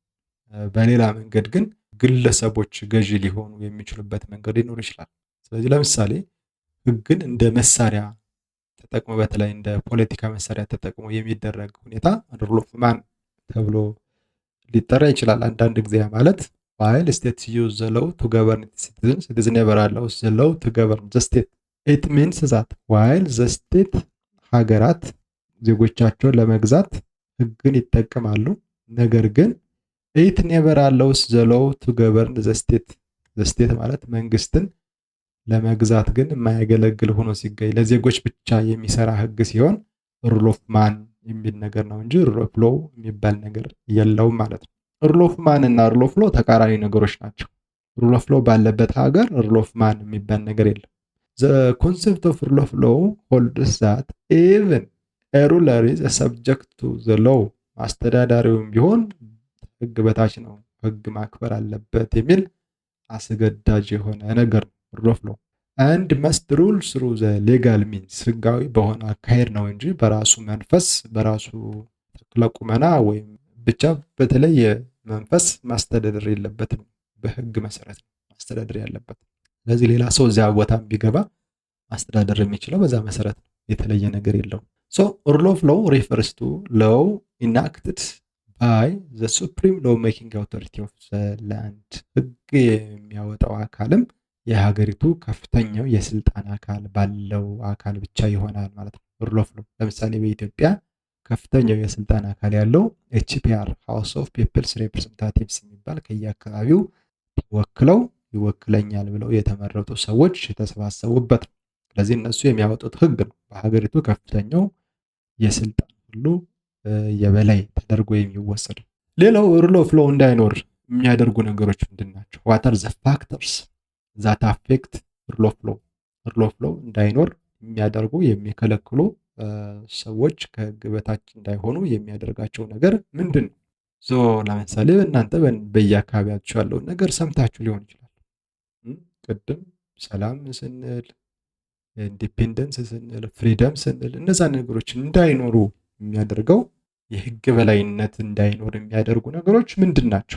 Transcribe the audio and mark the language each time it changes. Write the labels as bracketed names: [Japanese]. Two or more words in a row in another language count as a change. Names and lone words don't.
[Amharic] በሌላ መንገድ ግን ግለሰቦች ገዢ ሊሆኑ የሚችሉበት መንገድ ሊኖር ይችላል። ስለዚህ ለምሳሌ ህግን እንደ መሳሪያ ተጠቅሞ በተለይ እንደ ፖለቲካ መሳሪያ ተጠቅሞ የሚደረግ ሁኔታ [English] rule of man [Amharic] ተብሎ ሊጠራ ይችላል። አንዳንድ ጊዜ ማለት [English] while states use the law to govern its citizens, it is never allows the law to govern the state. It means that while the state [Amharic] ሀገራት ዜጎቻቸውን ለመግዛት ህግን ይጠቀማሉ፣ ነገር ግን [English] it never allows the law to govern the state. the state [Amharic] ማለት መንግስትን ለመግዛት ግን የማያገለግል ሆኖ ሲገኝ ለዜጎች ብቻ የሚሰራ ህግ ሲሆን [English] rule of man [Amharic] የሚል ነገር ነው እንጂ [English] rule of law [Amharic] የሚባል ነገር የለውም ማለት ነው። [English] rule of man [Amharic] እና [English] rule of law [Amharic] ተቃራኒ ነገሮች ናቸው። [English] rule of law [Amharic] ባለበት ሀገር [English] rule of man [Amharic] የሚባል ነገር የለም። [English] The concept of rule of law holds that even a ruler is subject to the law. [Amharic] አስተዳዳሪውም ቢሆን ህግ በታች ነው፣ ህግ ማክበር አለበት የሚል አስገዳጅ የሆነ ነገር ነው [English] rule of law። and must rule through the legal means፣ [Amharic] ህጋዊ በሆነ አካሄድ ነው እንጂ በራሱ መንፈስ በራሱ ተክለ ቁመና ወይም ብቻ በተለየ መንፈስ ማስተዳደር የለበትም። በህግ መሰረት ነው ማስተዳደር ያለበት። ስለዚህ ሌላ ሰው እዚያ ቦታ ቢገባ ማስተዳደር የሚችለው በዛ መሰረት ነው፣ የተለየ ነገር [English] የለውም። so rule of law refers to law enacted by the supreme law making authority of the land። [Amharic] ህግ የሚያወጣው አካልም የሀገሪቱ ከፍተኛው የስልጣን አካል ባለው አካል ብቻ ይሆናል ማለት ነው ሩል [English] of law። [Amharic] ለምሳሌ በኢትዮጵያ ከፍተኛው የስልጣን አካል ያለው ኤችፒአር ሃውስ ኦፍ ፒፕልስ ሪፕሬዘንታቲቭስ የሚባል ከየአካባቢው ተወክለው ይወክለኛል ብለው የተመረጡ ሰዎች የተሰባሰቡበት ነው። ስለዚህ እነሱ የሚያወጡት ህግ ነው በሀገሪቱ ከፍተኛው የስልጣን ሁሉ የበላይ ተደርጎ የሚወሰድ። ሌላው [English] rule of law [Amharic] እንዳይኖር የሚያደርጉ ነገሮች ምንድን ናቸው? [English] what are the factors that affect rule of law? rule of law [Amharic] እንዳይኖር የሚያደርጉ የሚከለክሉ ሰዎች ከህግ በታች እንዳይሆኑ የሚያደርጋቸው ነገር ምንድን ነው? ለምሳሌ እናንተ በየአካባቢያችሁ ያለውን ነገር ሰምታችሁ ሊሆን ይችላል። ቅድም ሰላም ስንል፣ ኢንዲፔንደንስ ስንል፣ ፍሪደም ስንል እነዛ ነገሮች እንዳይኖሩ የሚያደርገው የህግ በላይነት እንዳይኖር የሚያደርጉ ነገሮች ምንድን ናቸው?